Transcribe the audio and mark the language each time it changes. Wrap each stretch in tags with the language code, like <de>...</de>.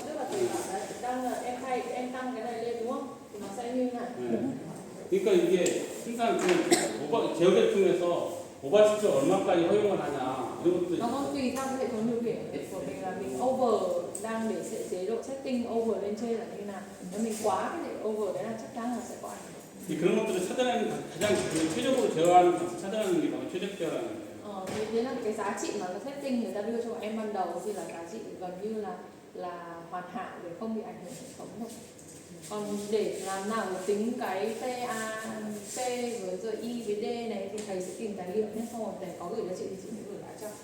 <vi>Tức là thầy bảo đấy, em tăng cái này lên đúng không? Thì nó sẽ như này.</vi> <ko>네. 그러니까 이게 항상 제어 계통에서 오버슈트 얼마까지 허용을 하냐 이런 것도</ko> <vi>Nó còn tùy theo cái hệ thống điều khiển của mình là mình over đang để chế độ setting over lên trên là như nào. Nếu mình quá cái để over đấy là chắc chắn là sẽ có ảnh hưởng.</vi> <ko>그런 것들을 찾아내는 가장 최적으로 제어하는 것을 찾아내는 게 바로 최적 제어라는 거예요.</ko> <vi>Thế là cái giá trị mà nó setting người ta đưa cho em ban đầu thì là giá trị gần như là hoàn hảo để không bị ảnh hưởng hệ thống thôi. Còn để làm nào để tính cái PA, P với rồi I với D này thì thầy sẽ tìm tài liệu nhé, xong rồi thầy có gửi cho chị thì chị sẽ gửi lại cho.</vi>